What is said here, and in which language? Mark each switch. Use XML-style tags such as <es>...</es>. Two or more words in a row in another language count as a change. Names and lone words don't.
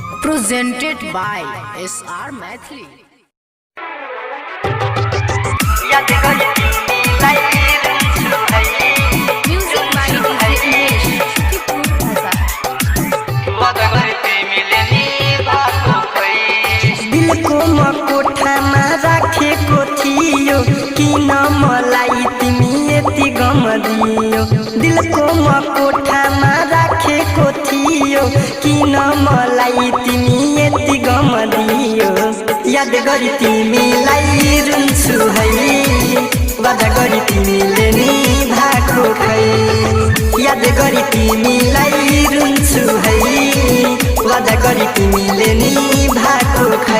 <en>presented by SR Mathli. Music by</en> <ne>दिल को मकोठा में राखे को थियो कि न मलाई तिमी यति गम दियो। दिल को मकोठा में राखे को थियो कि न मलाई तिमी यति गम दियो। याद गरी तिमीलाई रुन्छु है, वादा गरी तिमीले नि भाको खै। याद गरी तिमीलाई रुन्छु है, वादा गरी तिमीले नि भाको खै।</ne>